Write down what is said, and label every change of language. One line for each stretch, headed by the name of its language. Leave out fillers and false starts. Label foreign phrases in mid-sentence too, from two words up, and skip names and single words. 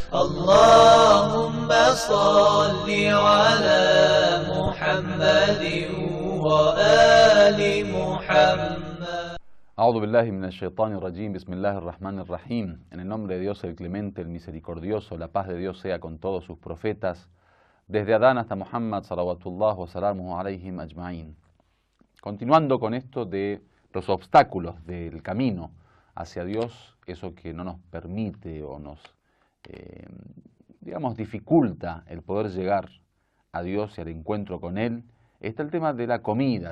Arabic: اللهم صل على محمد وآل محمد. أعوذ بالله من الشيطان الرجيم، بسم الله الرحمن الرحيم.
Spanish: En el nombre de Dios el clemente, el misericordioso, la paz de Dios sea con todos sus profetas, desde Adán hasta Muhammad,
Arabic: صلوات الله وسلامه عليهم أجمعين.
Spanish: Continuando con esto de los obstáculos del camino hacia Dios, eso que no nos permite o nos, dificulta el poder llegar a Dios y al encuentro con Él, está el tema de la comida.